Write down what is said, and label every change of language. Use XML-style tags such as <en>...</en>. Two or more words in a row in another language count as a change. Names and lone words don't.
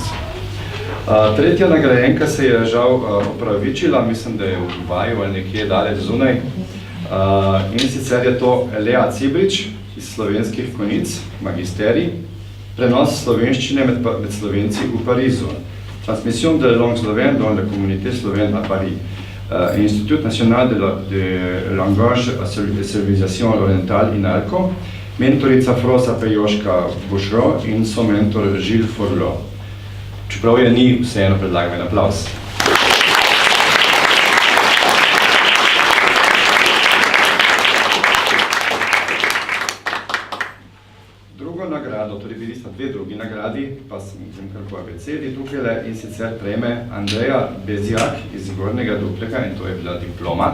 <sl>Tretja nagrajenka se je žal opravičila, mislim, da je v Dubaju ali nekje daleč zunaj. In sicer je to Lea Cibrič iz Slovenskih Konjic, magisterij, prenos slovenščine med Slovenci v Parizu.</sl> <fr>Transmission de langue slovène dans la communauté slovène à Paris. Institut national de langage et civilisation orientale INALCO, mentorica Frosa Pejoška Bušro in so mentor Gilles Forlot.</fr> <sl>Čeprav je ni, vseeno predlagam en aplavz. Drugo nagrado, torej bili sta dve drugi nagradi, pa sem kar po abecedi tukaj, in sicer prejme Andreja Bezjak iz Gornjega Duplega, in to je bila diploma.</sl>